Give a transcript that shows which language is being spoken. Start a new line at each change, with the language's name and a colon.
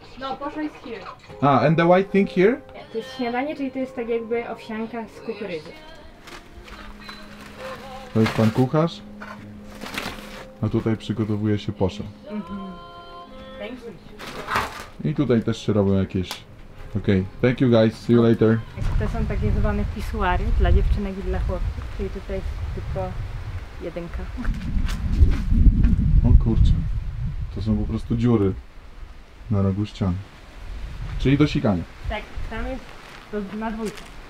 English: No, posho is here. And the white thing here?
Polish: To jest śniadanie, czyli to jest tak jakby owsianka z kukurydzy. To jest pan a tutaj przygotowuje się posho. I tutaj też się robią jakieś...
English: Okej, thank you guys, see you later.
Polish: To są takie zwane pisuary dla dziewczynek i dla chłopców, czyli tutaj jest tylko jedynka. O kurczę, to są po prostu dziury na rogu ścian. Czyli do sikania. Tak, tam jest na dwójkę.